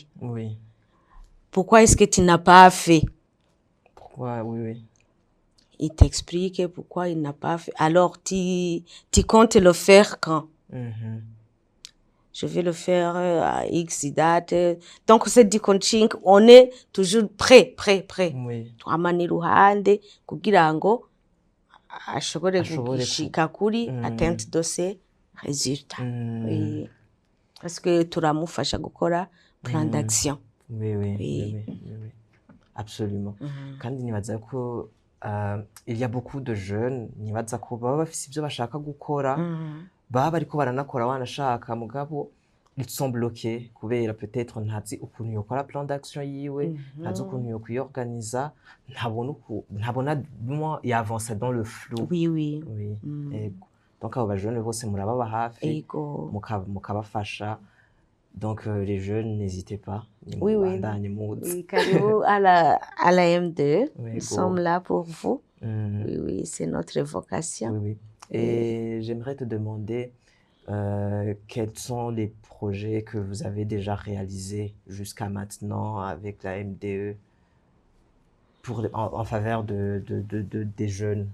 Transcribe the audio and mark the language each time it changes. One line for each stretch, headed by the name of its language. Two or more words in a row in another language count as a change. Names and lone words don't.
French: Pourquoi est-ce que tu n'as pas fait? Pourquoi? Il t'explique pourquoi il n'a pas fait. Alors, tu comptes le faire quand? Je vais le faire à X date. Donc, c'est du coaching. On est toujours prêt.
Rundi: Twamana iruhande kugira ngo ashobore gushika kuri
French: atteinte de ces résultats. parce que
Rundi: turamufasha gukora
French: plan d'action. Oui. Absolument.
Rundi: Kandi nibaza ko
French: il y a beaucoup de jeunes
Rundi: nibaza ko baba bafise ibyo bashaka gukora baba bariko baranakora wanashaka mugabo
French: ils sont bloqués
Rundi: kubera peut-être ntazi ukuntu yokora
French: plan d'action
Rundi: yiwe ntazi ukuntu yokwiorganiza ntabona moi yavancer
French: dans le flou. Oui.
Rundi: Donc abo bajene bose murababa hafi mukabafasha.
French: Donc les jeunes, n'hésitez pas. Oui. Karibu à la M2, nous sommes là pour vous. Oui, c'est notre vocation. Oui. Et j'aimerais te demander quels sont les projets que vous avez déjà réalisés jusqu'à maintenant avec la MDE en faveur des jeunes.